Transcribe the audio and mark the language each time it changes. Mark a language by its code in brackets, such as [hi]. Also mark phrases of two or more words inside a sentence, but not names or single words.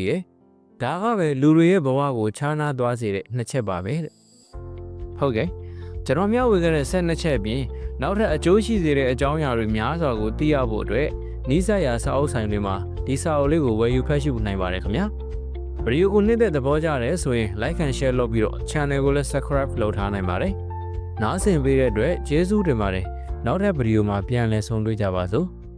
[my] ည်တယ်။ဒါကပဲလူတွေရဲ့ဘဝကိုခြားနားသွားစေတဲ့နှစ်ချက်ပါပဲတဲ့။ဟုတ်ကဲ့ကျွန်တော်မျှဝေခဲ့တဲ့12ချက်ပြင်နောက်ထပ်အကျိုးရှိစေတဲ့အကြောင်းအရာတွေများစွာကိုသိရဖို့အတွက်နီးစပ်ရာစာအုပ်ဆိုင်တွေမှာဒီစာအုပ်လေးကိုဝယ်ယူဖတ်ရှုနိုင်ပါတယ်ခင်ဗျာ။ဗီဒီယိုကိုနှစ်သက်သဘောကျတယ်ဆိုရင် [en] like and share [my] လုပ်ပြီးတော့ channel ကိုလည်း subscribe လုပ်ထားနိုင်ပါတယ်။နားဆင်ပေးတဲ့အတွက်ကျေးဇူးတင်ပါတယ်။နောက်ထပ်ဗီဒီယိုမှာပြန်လည်ဆုံတွေ့ကြပါစို့။